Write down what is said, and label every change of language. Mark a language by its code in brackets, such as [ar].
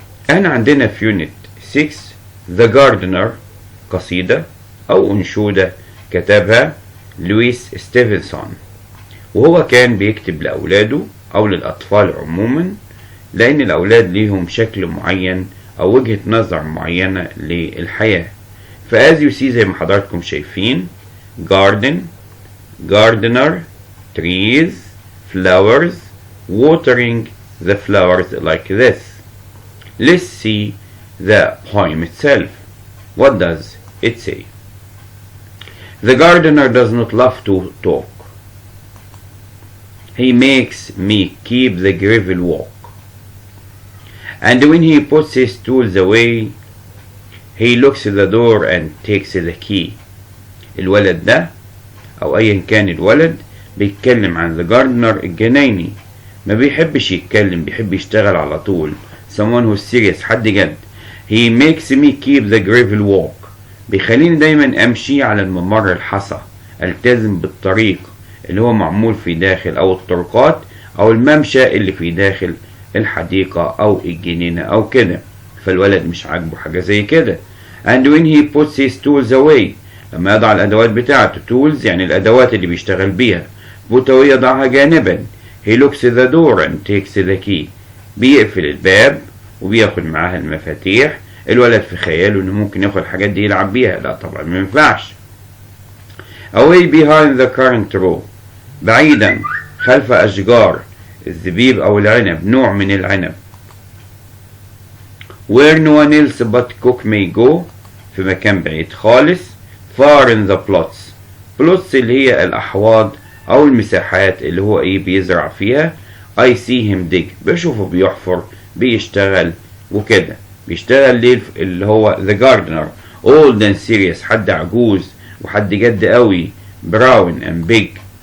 [ar] أنا عندنا في Unit 6 The Gardener قصيدة أو أنشودة كتبها لويس ستيفنسون، وهو كان بيكتب لأولاده أو للأطفال عموما، لأن الأولاد ليهم شكل معين أو وجهة نظر معينة للحياة. [en] فاز you see [ar] زي ما حضراتكم شايفين [en] garden, gardener, trees, flowers, watering the flowers like this. Let's see the poem itself. What does it say? The gardener does not love to talk. He makes me keep the gravel walk. And when he puts his tools away, he locks the door and takes the key. [ar] الولد ده أو أيا كان الولد بيتكلم عن the gardener الجنايني، ما بيحبش يتكلم، بيحب يشتغل على طول. [en] Someone who's serious، [ar] حد جد. [en] He makes me keep the gravel walk. [ar] بيخليني دايما امشي على الممر الحصى التزم بالطريق اللي هو معمول في داخل أو الطرقات أو الممشى اللي في داخل الحديقة أو الجنينة أو كده. فالولد مش عاجبه حاجة زي كده. [en] and when he puts his tools away [ar] لما يضع الأدوات بتاعته. tools يعني الأدوات اللي بيشتغل بيها. [en] put away [ar] يضعها جانبا. [en] he locks the door and takes the key [ar] بيقفل الباب وبياخد معاها المفاتيح. الولد في خياله انه ممكن ياخد الحاجات دي يلعب بيها. لا طبعا ما ينفعش. [en] away behind the currant row [ar] بعيدا خلف أشجار الزبيب أو العنب نوع من العنب. [en] where no one else but cook may go [ar] في مكان بعيد خالص. [en] far in the plots [ar] plots اللي هي الأحواض أو المساحات اللي هو بيزرع فيها. [en] I see him dig [ar] بشوفه بيحفر بيشتغل وكده. بيشتغل ليه اللي هو [en] the gardener old and serious [ar] حد عجوز وحد جد قوي [en] brown and big.